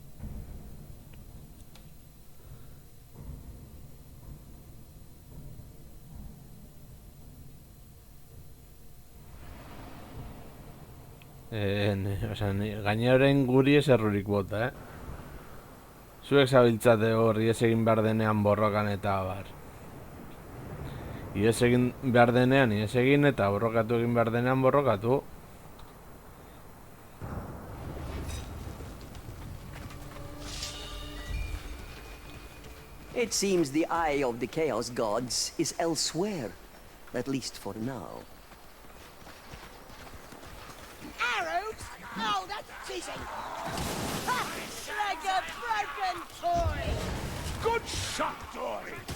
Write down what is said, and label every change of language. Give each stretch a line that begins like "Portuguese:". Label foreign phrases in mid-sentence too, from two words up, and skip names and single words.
Basque: Gaina orain guri ez errurik bota, Zuek zabiltzate hor ihes egin behar denean borrokan eta abar. Ihes egin behar denean ihes egin eta borrokatu egin behar denean borrokatu.
English: It seems the eye of the Chaos Gods is elsewhere, at least for now. Arrows? Oh, that's cheating. then, Tory! Good shot, Tory!